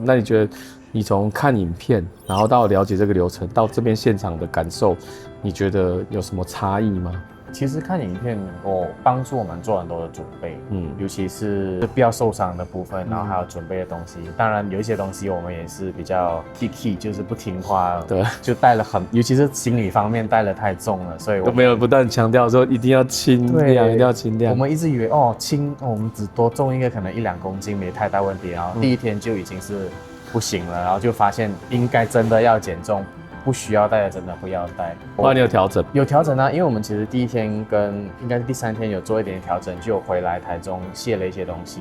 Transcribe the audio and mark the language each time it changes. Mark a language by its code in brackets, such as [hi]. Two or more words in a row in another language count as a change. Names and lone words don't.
[zh] 那你覺得你從看影片，然後到了解這個流程，到這邊現場的感受，你覺得有什麼差異嗎？其實看影片幫助我們做很多的準備，尤其是不要受傷的部分，然後還有準備的東西。當然有一些東西我們也是比較 picky， 就是不聽話，对，就帶了尤其是行李方面帶了太重了，所以我没有不断強調說一定要輕量，一定要輕量。我們一直以為輕，我們只多重一個可能1-2公斤沒太大問題，然後第一天就已經是不行了，然後就發現應該真的要減重。不需要帶的真的不要帶。后来你有調整？有調整啊，因為我們其實第一天跟應該是第3天有做一點調整，就回來台中卸了一些東西。